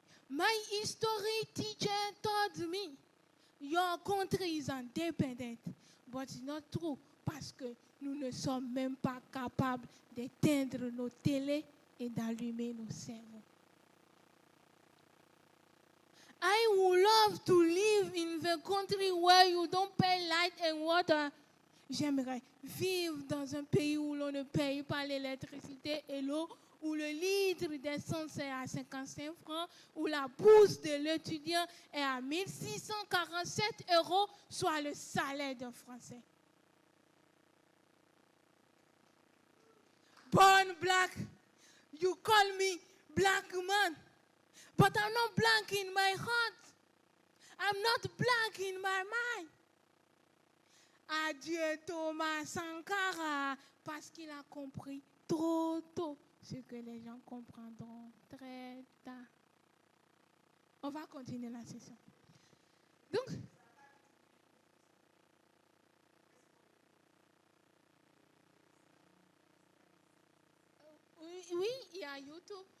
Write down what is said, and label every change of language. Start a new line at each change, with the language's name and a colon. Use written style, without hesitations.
English: My history teacher told me, your country is independent, but it's not true
French: parce que nous ne sommes même pas capables d'éteindre nos télés et d'allumer nos cerveaux.
English: I would love to live in the country where you don't pay light and water.
French: J'aimerais vivre dans un pays où l'on ne paye pas l'électricité et l'eau, où le litre d'essence est à 55 francs, où la bourse de l'étudiant est à 1647 €, soit le salaire d'un Français.
English: Born black, you call me black man, but I'm not black in my heart. I'm not black in my mind.
French: Adieu Thomas Sankara, parce qu'il a compris trop tôt ce que les gens comprendront très tard. On va continuer la session. Donc, oui, il y a YouTube.